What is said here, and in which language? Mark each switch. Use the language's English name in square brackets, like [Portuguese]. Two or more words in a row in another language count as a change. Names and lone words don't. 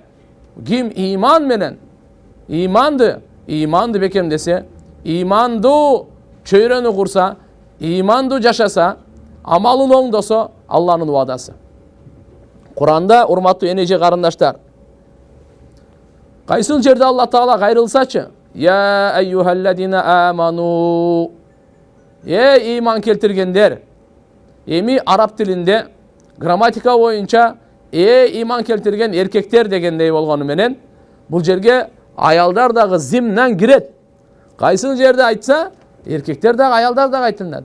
[Kyrgyz] Ким иман менен иманды бекемдесе, имандуу чөйрөнү курса, имандуу жашаса, амалын оңдосо, Алланын уадасы. Куранда, урматтуу энеже карындаштар, кайсыл жерде Алла Таала кайрылсачы, [Arabic] يا أيها الذين آمنوا, [Kyrgyz] иман келтиргендер. Эми араб тилинде грамматика боюнча иман келтирген эркектер дегендей болгону менен, бул жерге аялдар дагы зимнен кирет. Кайсыл жерде айтса, эркектер дагы, аялдар дагы айтылат.